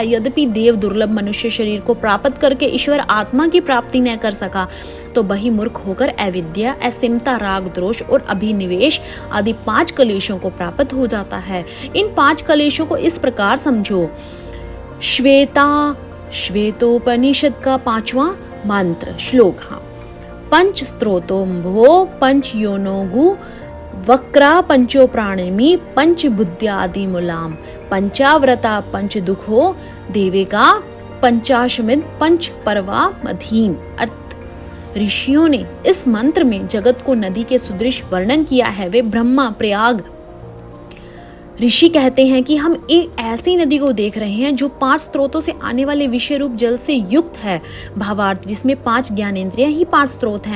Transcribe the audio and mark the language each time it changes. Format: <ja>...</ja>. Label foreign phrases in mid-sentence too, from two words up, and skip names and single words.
<hi>यद्यपि देव दुर्लभ मनुष्य शरीर को प्राप्त करके ईश्वर आत्मा की प्राप्ति न कर सका तो वही मूर्ख होकर अविद्या, असीमता, राग, द्रोष और अभिनिवेश आदि 5 कलेशों को प्राप्त हो जाता है। इन 5 कलेशों को इस प्रकार समझो। श्वेतोपनिषद का 5वां मंत्र श्लोक।</hi> <sa>पंच स्त्रोतोम्भो पंच योनोगु वक्रा पंचो प्राणिमी पंच बुद्ध्यादि मूलाम पंचाव्रता पंच दुखो देवेगा पंचाशमिद पंच परवा मधीम।</sa> <hi>अर्थ, ऋषियों ने इस मंत्र में जगत को नदी के सुदृश वर्णन किया है। वे ब्रह्मा, प्रयाग, ऋषि कहते हैं कि हम एक ऐसी नदी को देख रहे हैं जो 5 स्रोतों से आने वाले विषय रूप जल से युक्त है। भावार्थ, जिसमें 5 ज्ञानेंद्रियां ही 5 स्रोत हैं।</hi>